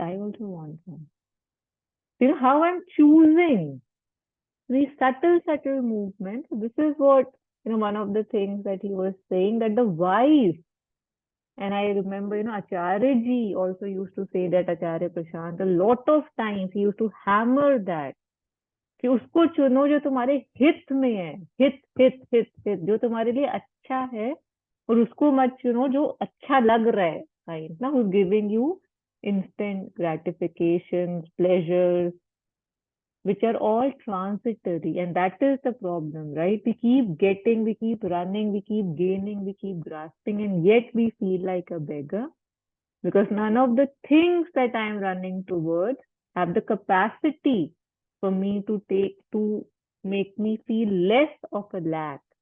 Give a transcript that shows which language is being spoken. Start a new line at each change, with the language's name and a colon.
English: I also want some. How I'm choosing these subtle movements. This is what, one of the things that he was saying, that the wise, and I remember, Acharya Ji also used to say that, Acharya Prashant, a lot of times he used to hammer that.
Hindi: कि उसको चुनो जो तुम्हारे हित में है, हित जो तुम्हारे लिए अच्छा है, और उसको मत चुनो जो अच्छा लग रहा है, right?
English: Now who's giving you instant gratifications, pleasures, which are all transitory, and that is the problem, right? We keep getting, we keep running, we keep gaining, we keep grasping, and yet we feel like a beggar, because none of the things that I'm running towards have the capacity for me to make me feel less of a lack.